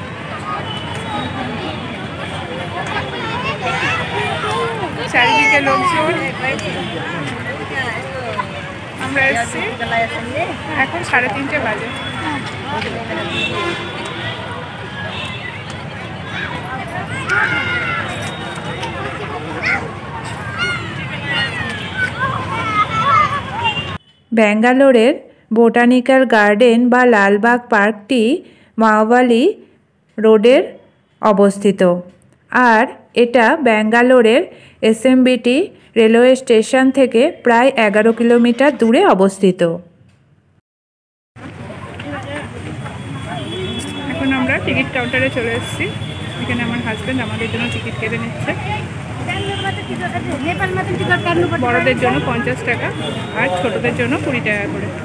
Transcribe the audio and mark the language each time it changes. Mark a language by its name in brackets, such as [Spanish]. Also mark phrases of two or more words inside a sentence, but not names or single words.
[Bangla] চারিদিকে লোকজন, আমরা এসেছি এখন 3:30 বাজে। বেঙ্গালোরের [English] botanical garden [Bangla] বা লালবাগ পার্কটি মাওয়ালি রোডের অবস্থিত আর এটা বেঙ্গালোরের এসএমবিটি [English] railway station [Bangla] থেকে প্রায় 11 কিলোমিটার দূরে অবস্থিত। এখন আমরা টিকিট কাউন্টারে চলে এসেছি। এখানে আমার হাজবেন্ড আমাদের জন্য টিকিট কেটে নিচ্ছে। বড়দের জন্য 50 টাকা আর ছোটদের জন্য 20 টাকা করে।